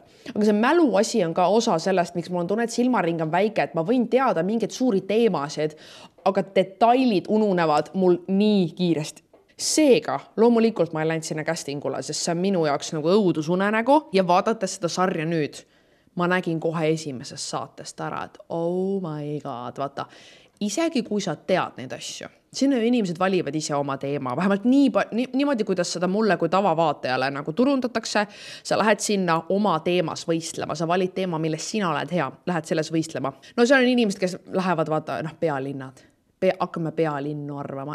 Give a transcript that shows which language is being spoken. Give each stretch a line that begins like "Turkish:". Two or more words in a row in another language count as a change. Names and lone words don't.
Estonian: Aga see mälu asi on ka osa sellest, miks mul on tunne, et silmaring on väike, et ma võin teada mingeid suuri teemasid, aga detailid ununevad mul nii kiiresti. Seega, loomulikult ma ei läinud sinna castingule, sest see on minu jaoks nagu õudusunenägu ja vaadates seda sarja nüüd, ma nägin kohe esimesest saatest ära, et
English: oh my god,
Estonian: vaata, isegi kui sa tead neid asju, sinna inimesed valivad ise oma teema, vähemalt niimoodi, kuidas seda mulle kui tavavaatajale nagu turundatakse, sa lähed sinna oma teemas võistlema, sa valid teema, milles sina oled hea, lähed selles võistlema. No seal on inimesed, kes lähevad vaata, pealinnad. Hakkame pealinnu arvama.